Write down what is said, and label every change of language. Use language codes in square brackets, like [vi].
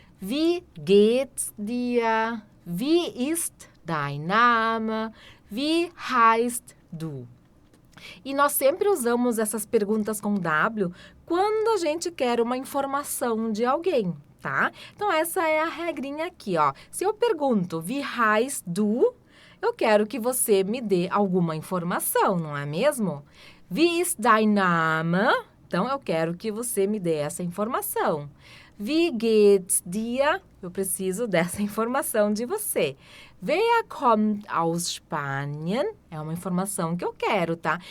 [de] Wie geht's dir? Wie ist dein Name? Wie heißt du? [pt] E nós sempre usamos essas perguntas com W quando a gente quer uma informação de alguém, tá? Então, essa é a regrinha aqui, ó. Se eu pergunto, [de] wie heißt du? [pt] Eu quero que você me dê alguma informação, não é mesmo? [de] Wie ist dein Name? [pt] Então, eu quero que você me dê essa informação. [de] Wie geht's dir? [pt] Eu preciso dessa informação de você. [de] Wer kommt aus Spanien? [pt] É uma informação que eu quero, tá?